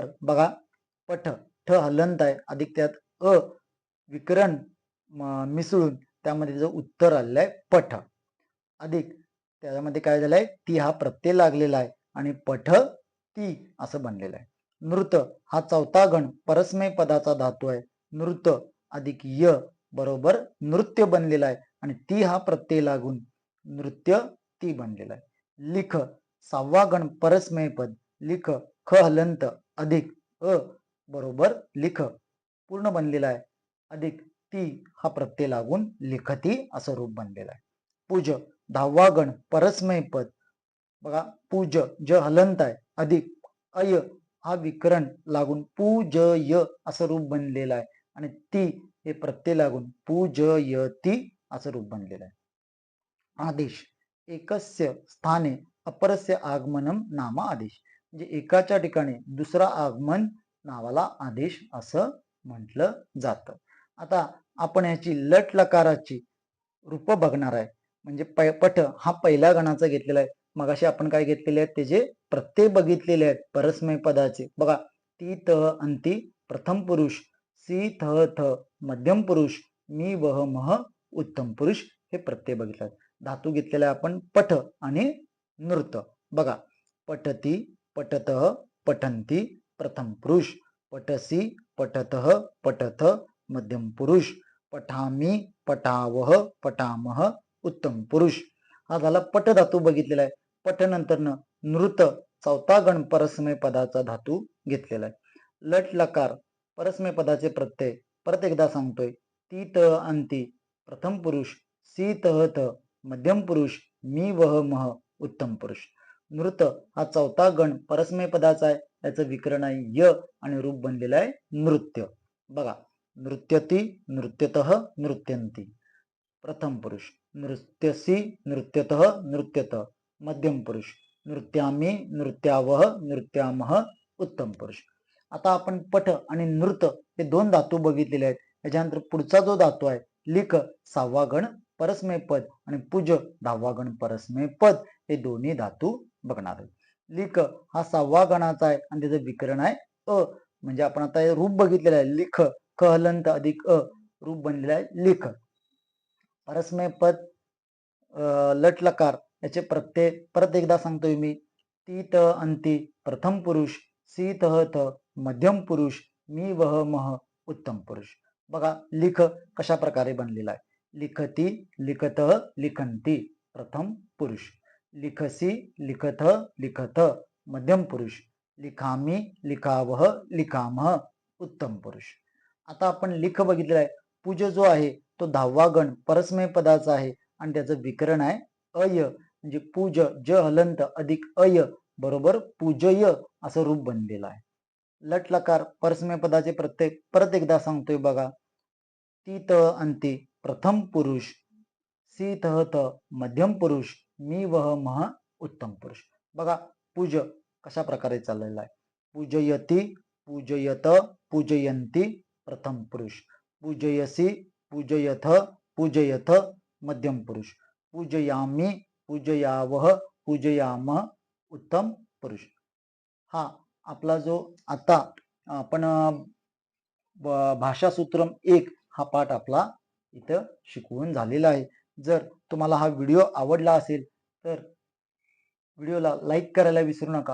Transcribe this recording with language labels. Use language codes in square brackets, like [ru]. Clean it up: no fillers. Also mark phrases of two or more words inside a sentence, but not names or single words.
[mr] बघा, पठ ठ हलंत आहे अधिक त्यात अ विकरण मिसळून त्यामध्ये त्याचं उत्तर आलेलं आहे पठ अधिक त्यामध्ये काय झालंय ती हा प्रत्यय लागलेला आहे आणि पठ ती असं बनलेलं आहे. नृत हा चौथा गण परस्मय पदाचा धातू आहे. नृत अधिक य बरोबर नृत्य बनलेला आहे आणि ती हा प्रत्यय लागून नृत्य ती बनलेला आहे. लिख सहावा गण परस्मय पद लिख ख हलंत अधिक अ बरोबर लिख पूर्ण बनलेला आहे अधिक ती हा प्रत्यय लागून लिखती असं रूप बनलेलं आहे. पूज दहावा गण परस्मय पद. बघा, पूज ज हलंत आहे अधिक अय हा विकरण लागून पूजय असं रूप बनलेलं आहे आणि ती हे प्रत्यय लागून पूजयती असं रूप बनलेलं आहे. [sa] आदेश एकस्य स्थाने अपरस्य आगमनम नाम आदेश [mr] म्हणजे एकाच्या ठिकाणी दुसरा आगमन नावाला आदेश असं म्हटलं जातं. आता आपण याची लट लकाराची रूप बघणार आहे. म्हणजे पठ हा पहिल्या गणाचा घेतलेला आहे. मगाशी आपण काय घेतलेले आहेत त्याचे प्रत्यय बघितलेले आहेत परस्मय पदाचे. [sa] बघा, ती त अंती प्रथम पुरुष, सी थ थ मध्यम पुरुष, मी वह मह उत्तम पुरुष हे प्रत्यय बघितले. [mr] धातू घेतलेला आहे आपण पठ आणि नृत. बघा, [sa] पठती पठत पठंती प्रथम पुरुष, पठसी पठत पठथ मध्यम पुरुष, पठामी पठावह पठामह उत्तम पुरुष. [mr] हा झाला पट धातू बघितलेला आहे. पठ नंतर नृत चौथा गण परस्मय पदाचा धातू घेतलेला आहे. लट लकार परस्मय पदाचे प्रत्यय परत एकदा सांगतोय. [sa] ती त अंती प्रथम पुरुष, सी तह थ मध्यम पुरुष, मी वह मह उत्तम पुरुष. [mr] नृत हा चौथा गण परस्मय पदाचा आहे. त्याचं विकरण आहे य आणि रूप बनलेलं आहे नृत्य. बघा, [sa] नृत्यती नृत्यतः नृत्यंती प्रथम पुरुष, नृत्यसी नृत्यतः नृत्यत मध्यम पुरुष, नृत्यामी नृत्यावह नृत्यामह उत्तम पुरुष. [mr] आता आपण पठ आणि नृत हे दोन धातू बघितलेले आहेत. याच्यानंतर पुढचा जो धातू आहे लिख सहावा गण परस्मय पद आणि पूज दहावा गण परस्मय पद हे दोन्ही धातू बघणार आहेत. लिख हा सहावा गणाचा आहे आणि त्याचं विकरण आहे अ म्हणजे आपण आता हे रूप बघितलेलं आहे लिख ख हलंत अधिक अ रूप बनलेलं आहे लिख. परस्मय पद लट लकार याचे प्रत्यय परत एकदा सांगतोय मी. [sa] ती त अंती प्रथम पुरुष, सी तह थ मध्यम पुरुष, मी वह मह उत्तम पुरुष. [mr] बघा, लिख कशा प्रकारे बनलेला आहे. [sa] लिखती लिखत लिखंती प्रथम पुरुष, लिखसी लिखथ लिखत मध्यम पुरुष, लिखामी लिखावह लिखामह उत्तम पुरुष. [mr] आता आपण लिख बघितलेला आहे. पूज जो आहे तो दहावा गण परस्मय पदाचा आहे आणि त्याचं विकरण आहे अय म्हणजे पूज ज हलंत अधिक अय बरोबर पूजय असं रूप बनलेलं आहे. लट लकार परस्मय पदाचे प्रत्यय परत एकदा सांगतोय. बघा, [sa] तीत अंते प्रथम पुरुष, सीत त मध्यम पुरुष, मी वह मह उत्तम पुरुष. [mr] बघा पूज कशा प्रकारे चाललेला आहे. [sa] पूजयती, पूजयत, पूजयंती प्रथम पुरुष, पूजयसी, पूजयथ, पूजयथ मध्यम पुरुष, पूजयामी, पूजयावह, पूजयामः उत्तम पुरुष. [mr] हा आपला जो आता आपण भाषासूत्रम 1 हा पाठ आपला इथं शिकवून झालेला आहे. जर तुम्हाला हा व्हिडिओ आवडला असेल तर व्हिडिओला लाईक करायला विसरू नका.